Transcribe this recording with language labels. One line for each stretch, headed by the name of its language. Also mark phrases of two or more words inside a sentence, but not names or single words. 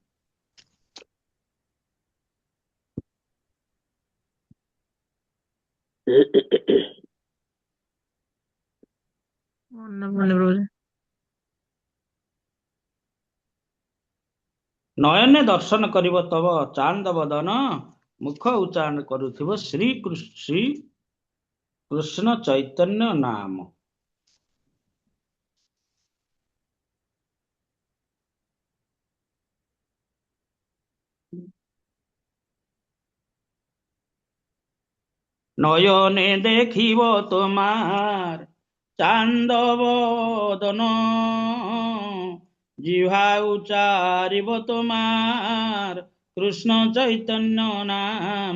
Odia: ମନେ ପଡୁନି ପ୍ରଭୁଜୀ। ନୟନେ ଦର୍ଶନ କରିବ ତବ ଚାନ୍ଦ ବଦନ, ମୁଖ ଉଚ୍ଚାରଣ କରୁଥିବ ଶ୍ରୀ କୃଷ୍ଣ ଚୈତନ୍ୟ ନାମ।
Bangla: নয়নে দেখিব তোমার চান্দ বদন, জিহ্বা উচ্চারিব তোমার কৃষ্ণ চৈতন্য নাম।